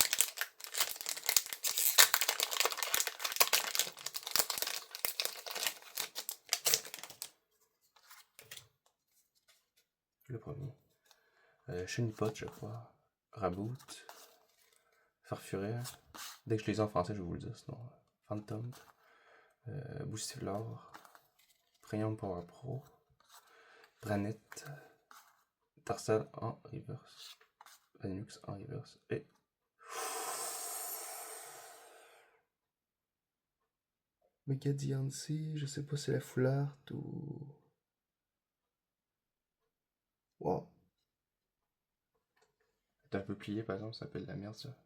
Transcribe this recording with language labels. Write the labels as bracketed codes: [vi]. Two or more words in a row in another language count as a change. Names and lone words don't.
[fr] Le premier. Chenipot, je crois. Raboot. Farfuret. Dès que je les ai en français, je vais vous le dire. Sinon, Phantom. Boostiflore. Premium Power Pro. Branette. Tarsal en reverse. Vanux en reverse. Et. Megadiancy, je sais pas si c'est la foularte ou. Wow. C'est un peu plié par exemple, ça s'appelle de la merde ça.